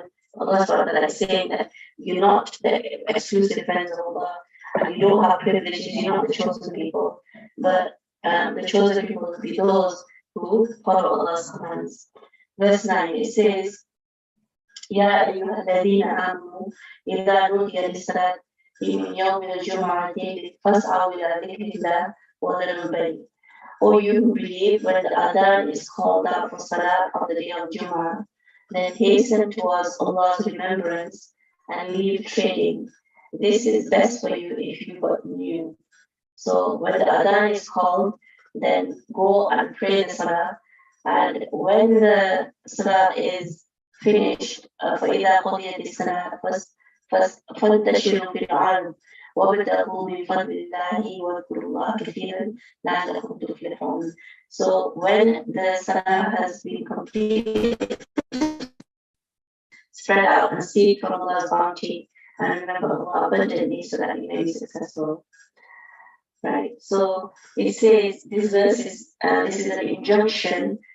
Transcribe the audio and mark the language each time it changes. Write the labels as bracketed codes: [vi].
[en] And Allah subhanahu wa ta'ala is saying that you're not the exclusive friends of Allah, and you don't have privileges, you're not the chosen people, but the chosen people will be those who follow Allah's commands. Verse 9, it says, [ar] يا أيها الذين آمنوا إذا نودي للصلاة من يوم الجمعة فاسعوا إلى ذكر الله وذروا البيع. [en] O you who believe, when the adhan is called out for salah on the day of Jummah, then hasten towards Allah's remembrance and leave trading. This is best for you if you but knew. So when the adhan is called, then go and pray the salah. And when the salah is finished, [ar] فَإِذَا قُضِيَتِ الصَّلَاةُ فَانتَشِرُوا فِي الْأَرْضِ وَابْتَغُوا مِنْ فَضْلِ اللَّهِ وَاذْكُرُوا اللَّهَ كَثِيرًا لَعَلَّكُمْ تُفْلِحُونَ. [en] So when the salah has been completed, spread out and seek from Allah's bounty and remember Allah abundantly so that you may be successful. Right. So it says this verse is this is an injunction.